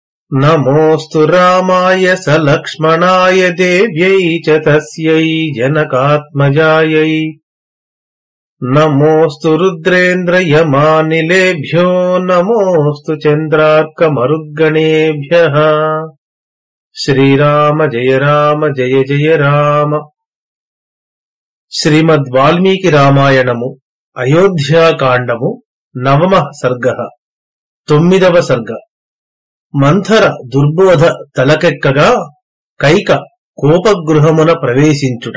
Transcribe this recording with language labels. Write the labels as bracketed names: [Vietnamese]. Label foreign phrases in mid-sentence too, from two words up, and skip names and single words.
[Sanskrit] नमोऽस्तु रामाय सलक्ष्मणाय देव्यै च तस्यै जनकात्मजायै। नमोऽस्तु रुद्रेन्द्रयमानिलेभ्यो नमोऽस्तु चन्द्रार्कमरुद्गणेभ्यः। श्रीराम जय राम जय जय राम। [Telugu] శ్రీమద్వాల్మీకి రామాయణము అయోధ్యాకాండము [Sanskrit] నవమః సర్గః [Telugu] 9వ సర్గ. మంథర దుర్బోధ తలకెక్కగా కైక కోపగృహమున ప్రవేశించుట.